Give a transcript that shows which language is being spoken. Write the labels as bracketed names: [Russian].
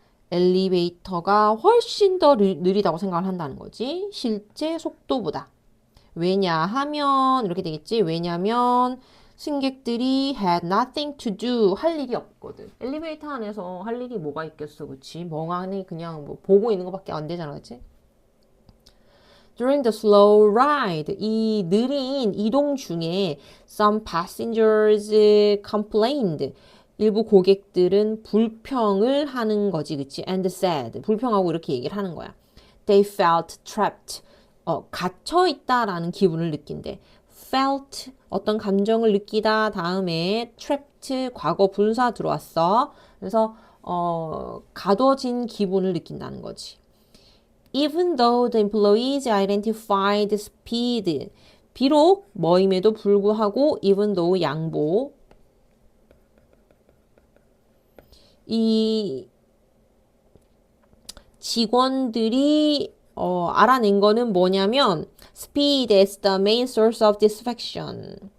[Korean] 엘리베이터가 훨씬 더 느리다고 생각을 한다는 거지. 실제 속도보다. 왜냐하면 이렇게 되겠지. 왜냐하면 승객들이 had nothing to do 할 일이 없거든. 엘리베이터 안에서 할 일이 뭐가 있겠어, 그치? 멍하니 그냥 뭐 보고 있는 것밖에 안 되잖아, 그치? [English] During the slow ride, 이 느린 이동 중에 some passengers complained. [Korean] 일부 고객들은 불평을 하는 거지, 그치? [English] And said. [Korean] 불평하고 이렇게 얘기를 하는 거야. [English] They felt trapped. [Korean] 갇혀 있다라는 기분을 느낀대. felt 어떤 감정을 느끼다 다음에 trapped 과거 분사 들어왔어. 그래서 가둬진 기분을 느낀다는 거지. [English] Even though the employees identified speed. [Korean] 비록 뭐임에도 불구하고 even though 양보. [English] 이 직원들이 알아낸 거는 뭐냐면 speed is the main source of dissatisfaction.